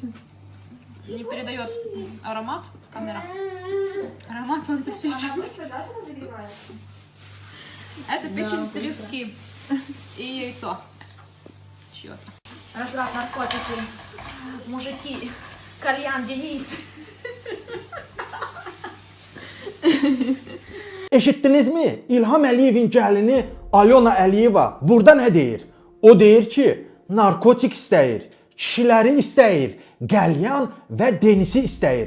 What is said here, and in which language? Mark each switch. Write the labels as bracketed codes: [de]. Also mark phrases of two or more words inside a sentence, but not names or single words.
[ru] Не передает аромат камера. Аромат фантастический. Даже разогревается. Это печень трески и яйцо. Чё-то. Разраб наркотики, мужики, кальян, Денис. [az] Eşitdinizmi? İlham Əliyevin gəlini Alyona Əliyeva burada nə deyir? O deyir ki, narkotik istəyir, kişiləri istəyir, qəlyan və Denisi istəyir.